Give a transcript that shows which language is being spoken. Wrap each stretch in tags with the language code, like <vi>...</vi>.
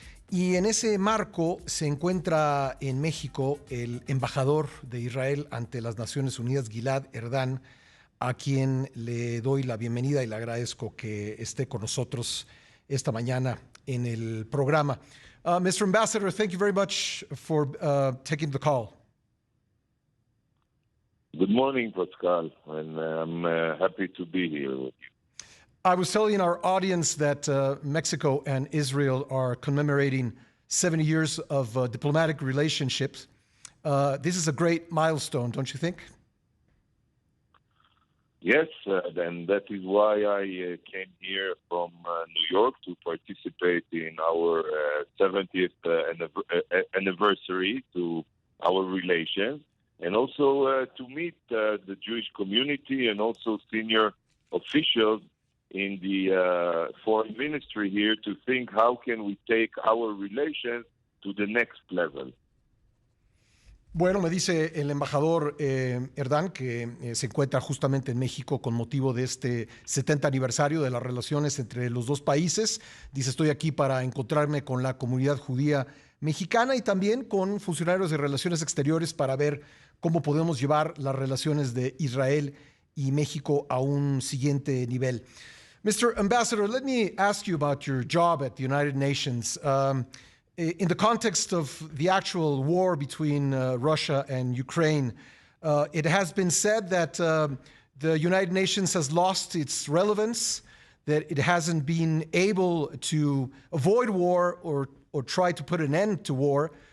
<es>Y en ese marco se encuentra en México el embajador de Israel ante las Naciones Unidas, Gilad Erdan, a quien le doy la bienvenida y le agradezco que esté con nosotros esta mañana en el programa.</es> <en>Mr. Ambassador, thank you very much for taking the call. Good morning, Pascal, and I'm happy to be here with you. I was telling our audience that Mexico and Israel are commemorating 70 years of diplomatic relationships. This is a great milestone, don't you think? Yes, and that is why I came here from New York to participate in our 70th anniversary to our relations, and also to meet the Jewish community and also senior officials in the foreign ministry here to think how can we take our relations to the next level.</en> <es>Bueno, me dice el embajador Erdan que se encuentra justamente en México con motivo de este 70 aniversario de las relaciones entre los dos países. Dice, estoy aquí para encontrarme con la comunidad judía mexicana y también con funcionarios de relaciones exteriores para ver cómo podemos llevar las relaciones de Israel y México a un siguiente nivel.</es> <en>Mr. Ambassador, let me ask you about your job at the United Nations. In the context of the actual war between Russia and Ukraine, it has been said that the United Nations has lost its relevance, that it hasn't been able to avoid war or try to put an end to war.</en>